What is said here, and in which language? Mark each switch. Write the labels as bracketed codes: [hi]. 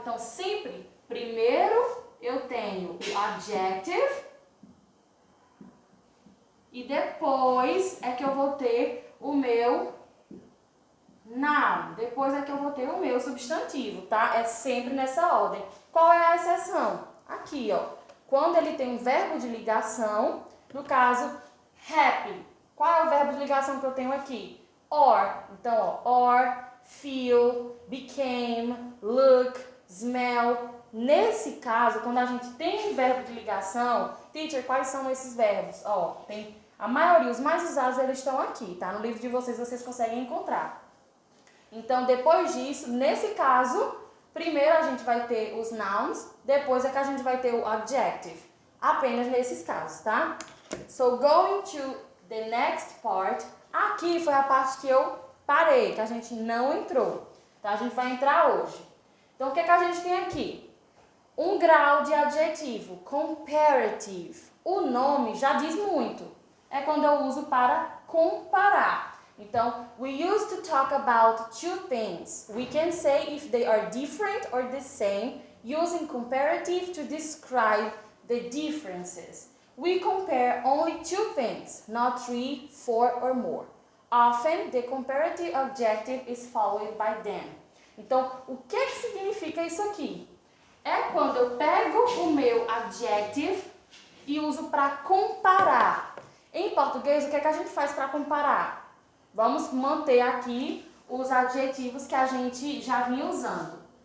[pt] Então, sempre, primeiro eu tenho o adjective, e depois é que eu vou ter o meu noun. Depois é que eu vou ter o meu substantivo, tá? É sempre nessa ordem. Qual é a exceção? Aqui, ó. Quando ele tem um verbo de ligação, no caso, happy. Qual é o verbo de ligação que eu tenho aqui? [en] Or. Então, ó, or, feel, became, look, smell. [pt] Nesse caso, quando a gente tem um verbo de ligação, teacher, quais são esses verbos? Ó, tem a maioria, os mais usados, eles estão aqui, tá? No livro de vocês conseguem encontrar. Então, depois disso, nesse caso, primeiro a gente vai ter os nouns, depois é que a gente vai ter o adjective. Apenas nesses casos, tá? [en] So, going to the next part. [pt] Aqui foi a parte que eu parei, que a gente não entrou. Então, a gente vai entrar hoje. Então, o que a gente tem aqui? Um grau de adjetivo, comparative. O nome já diz muito. É quando eu uso para comparar. [en] Então, we used to talk about two things. We can say if they are different or the same, using comparative to describe the differences. We compare only two things, not three, four or more. Often, the comparative adjective is followed by them. [pt] Então, o que significa isso aqui? É quando eu pego o meu adjective e uso para comparar. Em português, o que a gente faz para comparar? Vamos manter aqui os adjetivos que a gente já vinha usando.